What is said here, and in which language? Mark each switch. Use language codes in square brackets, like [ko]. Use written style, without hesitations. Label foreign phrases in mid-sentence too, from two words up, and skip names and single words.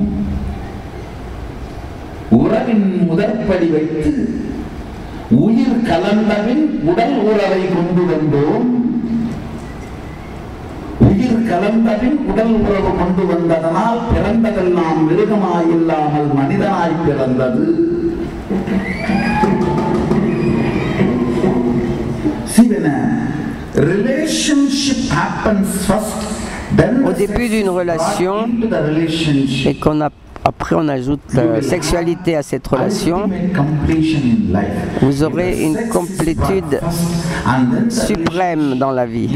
[ta] உறவின் முதற்படி வைத்து உயிர் கலந்தபின் உடல் உறவை கொண்டு வந்தோம். உயிர் கலந்தபின் உடல் உறவு கொண்டு வந்ததனால் பிறந்ததெல்லாம் மிருகமாயில்லாமல் மனிதனாய் பிறந்தது. [fr] Au début d'une relation, et après on ajoute sexualité à cette relation, vous aurez une complétude suprême dans la vie.